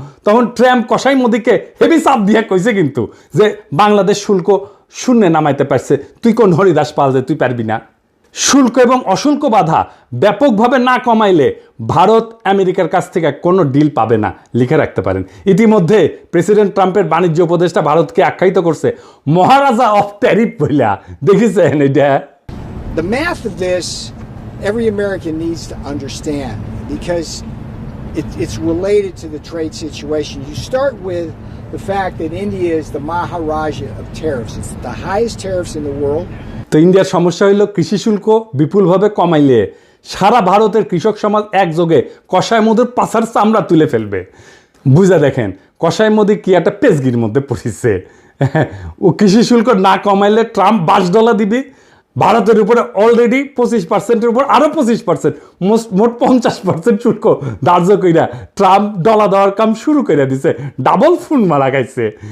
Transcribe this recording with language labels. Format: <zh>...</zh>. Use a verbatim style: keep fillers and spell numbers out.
<bn>তখন ট্রাম্প কসাই মোদিকে হেভি চাপ দিয়া কইছে কিন্তু যে বাংলাদেশ শুল্ক শূন্যে নামাইতে পারছে, তুই কোন হরিদাস পাল যে তুই পারবি না। শুল্ক এবং অশুল্ক বাধা ব্যাপকভাবে না কমাইলে ভারত আমেরিকার কাছ থেকে কোনো ডিল পাবে না, লিখে রাখতে পারেন। ইতিমধ্যে প্রেসিডেন্ট ট্রাম্পের বাণিজ্য উপদেষ্টা ভারতকে আখ্যায়িত করছে মহারাজা অফ ট্যারিফ বইলা, দেখেছেন এটা?</bn> <en>The math of this every American needs to understand because it, it's related to the trade situation. You start with the fact that India is the Maharaja of tariffs. It's the highest tariffs in the world.</en> <bn>তো ইন্ডিয়ার সমস্যা হইল কৃষি শুল্ক বিপুলভাবে কমাইলে সারা ভারতের কৃষক সমাজ একযোগে কসাই মোদির পাছার চামড়া তুলে ফেলবে। বুঝা দেখেন কসাই মোদি কি একটা পেজগির মধ্যে পড়েছে। ও কৃষি শুল্ক না কমাইলে ট্রাম্প বাস ডলা দিবি, ভারতের উপরে অলরেডি পঁচিশ পার্সেন্টের উপর আরও পঁচিশ পার্সেন্ট মোট পঞ্চাশ পার্সেন্ট শুল্ক ধার্য কইরা ট্রাম্প ডলা দেওয়ার কাম শুরু করে দিছে, ডাবল ফোন মারা খাইছে।</bn>